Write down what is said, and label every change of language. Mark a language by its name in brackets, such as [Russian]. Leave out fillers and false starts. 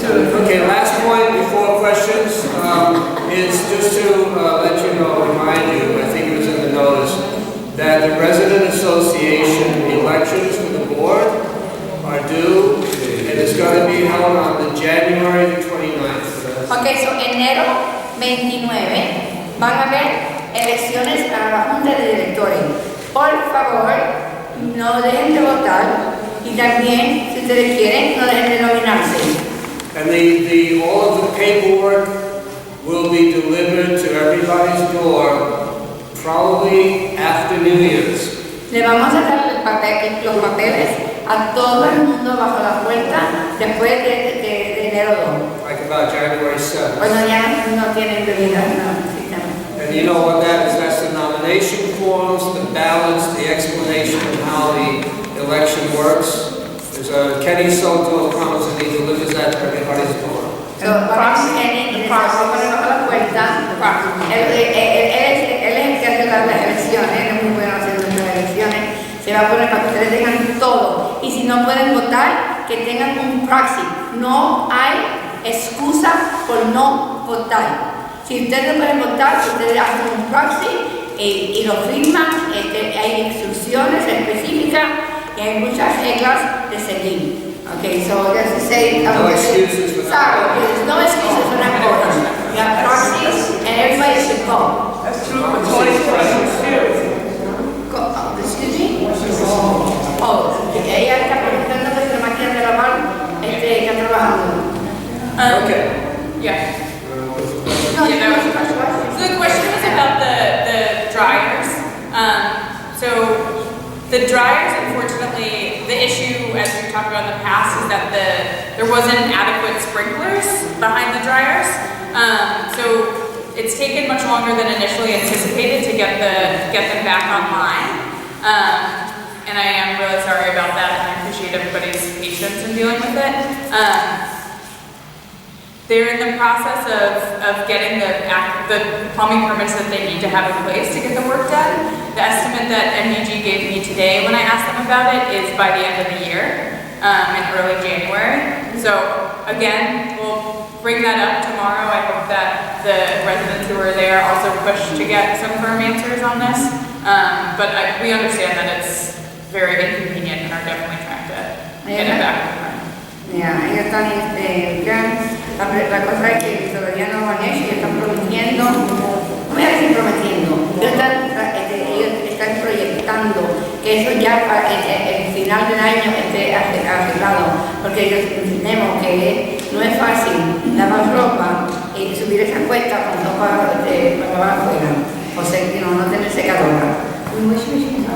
[English] Okay, last point before questions is just to let you know, remind you, I think it was in the notice, that the resident association elections for the board are due, and it's going to be held on the January 29th. [Spanish] Ok, so enero 29 van a haber elecciones a la Junta de Directores. Por favor, no dejen de votar y también, si ustedes quieren, no dejen de nominarse. [English] And all of the paperwork will be delivered to everybody's door probably after New Year's. [Spanish] Le vamos a dar los papeles a todo el mundo bajo la puerta después de enero 2. [English] Like about January 7th. [Spanish] Cuando ya no tienen bebida, no. [English] And you know what that is? That's the nomination forms, the ballots, the explanation of how the election works. There's Kenny Soto comes and he delivers that to everybody's door. [Spanish] So, vamos a Kenny y le vamos a poner bajo la puerta. Él es el que hace las elecciones, es muy bueno haciendo las elecciones. Se va a poner para que ustedes tengan todo. Y si no pueden votar, que tengan un proxy. No hay excusa por no votar. Si ustedes no pueden votar, ustedes hacen un proxy y lo firman. Hay instrucciones específicas y hay muchas reglas de seguir. [English] Okay, so just to say, No excuses for sorry, there's no excuses for not voting. You have proxies and everybody should vote. That's true for 2022. Excuse me? [Spanish] Oh, ella está preguntando que la máquina de lavar está trabajando. [English] Okay. Yeah. Yeah, that was the question. So the question was about the dryers. So the dryers, unfortunately, the issue, as we talked about in the past, is that there wasn't adequate sprinklers behind the dryers. So it's taken much longer than initially anticipated to get them back online. And I am really sorry about that, and I appreciate everybody's patience in dealing with it. They're in the process of getting the plumbing permits that they need to have in place to get the work done. The estimate that MUG gave me today when I asked them about it is by the end of the year, in early January. So again, we'll bring that up tomorrow. I hope that the residents who are there also push to get some firm answers on this. But we understand that it's very inconvenient and are definitely trying to get it back. [Spanish] Yeah, ellos están, la cosa es que todavía no lo han hecho y están prometiendo, no voy a decir prometiendo, ellos están proyectando que eso ya el final del año esté arreglado, porque ellos entendemos que no es fácil lavar ropa y subir esa cuesta con ropa para lavar afuera, o sea, no tener secadora.